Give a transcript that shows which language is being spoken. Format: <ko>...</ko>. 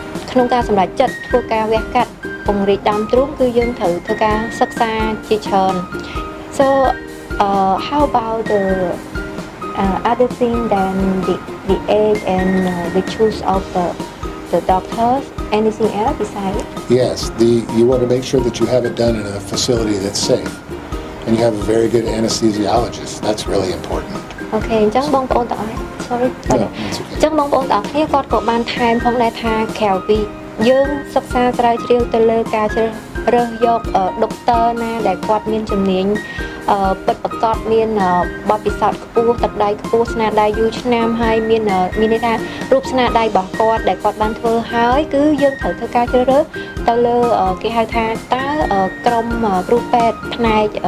<km>ក្នុងការសម្រេចចិត្តធ្វើការវះកាត់ពង្រីកដើមទ្រូងគឺយើងត្រូវធ្វើការសិក្សាជាច្រើន</km> <en>So how about the other thing than the age and the choice of the doctors, anything else besides? Yes, you want to make sure that you have it done in a facility that's safe, and you have a very good anesthesiologist. That's really important.</en> <km>Okay, អញ្ចឹងបងប្អូនទាំងអស់ sorry. អញ្ចឹងបងប្អូនទាំងអស់គ្នាគាត់ក៏បានថែមផងដែរថាក្រៅពីយើងសិក្សាស្រាវជ្រាវទៅលើការជ្រើសរើសយកដុកទ័រណាដែលគាត់មានជំនាញពិតប្រាកដមានបទពិសោធន៍ខ្ពស់ទឹកដៃខ្ពស់ស្នាដៃយូរឆ្នាំហើយមានន័យថារូបស្នាដៃរបស់គាត់ដែលគាត់បានធ្វើហើយគឺយើងត្រូវធ្វើការជ្រើសរើសទៅលើគេហៅថាតើក្រុមគ្រូពេទ្យផ្នែក</km>